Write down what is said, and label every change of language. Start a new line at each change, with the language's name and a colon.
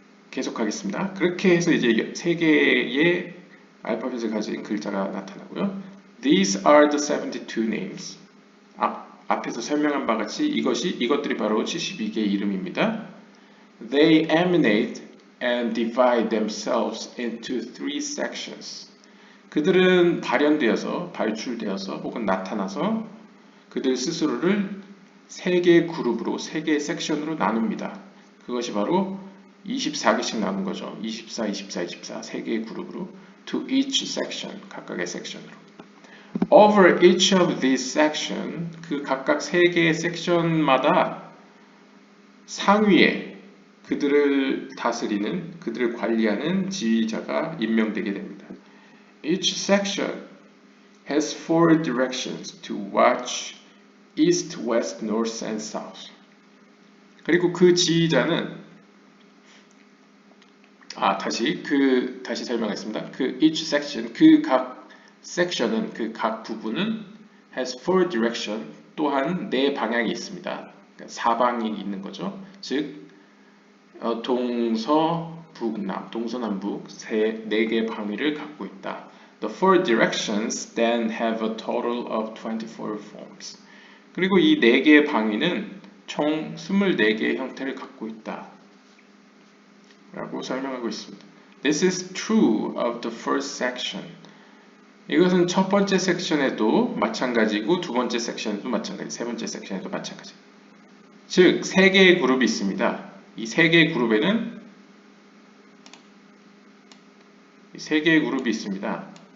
Korean: 계속하겠습니다. 그렇게 해서 이제 세 개의 알파벳을 가진 글자가 나타나고요.
English: These are the 72 names.
Korean: 앞에서 설명한 바 같이 이것들이 바로 72개의 이름입니다.
English: They emanate and divide themselves into three sections.
Korean: 그들은 발출되어서 혹은 나타나서 그들 스스로를 세 개의 그룹으로, 세 개의 섹션으로 나눕니다. 그것이 바로 24개씩 나눈 거죠. 24, 24, 24, 세 개의 그룹으로
English: to each section,
Korean: 각각의 섹션으로.
English: Over each of these sections,
Korean: 그 각각 세 개의 섹션마다 상위에 그들을 다스리는, 그들을 관리하는 지휘자가 임명되게 됩니다.
English: Each section has four directions to watch east, west, north, and south.
Korean: 그리고 그 지휘자는 다시 설명하겠습니다. 그
English: each section,
Korean: 그 각 섹션은, 그 각 부분은
English: has four direction,
Korean: 또한 네 방향이 있습니다. 그러니까 사방이 있는 거죠. 즉 동서북남, 동서남북 네 개의 방위를 갖고 있다.
English: The four directions then have a total of 24 forms.
Korean: 그리고 이 네 개의 방위는 총 24개의 형태를 갖고 있다. 라고 설명하고 있습니다.
English: This is true of the first section.
Korean: 이것은 첫 번째 섹션에도 마찬가지고 두 번째 섹션에도 마찬가지, 세 번째 섹션에도 마찬가지. 즉, 세 개의 그룹이 있습니다. 이 세 개의 그룹에는 이 세 개의 그룹이 있습니다.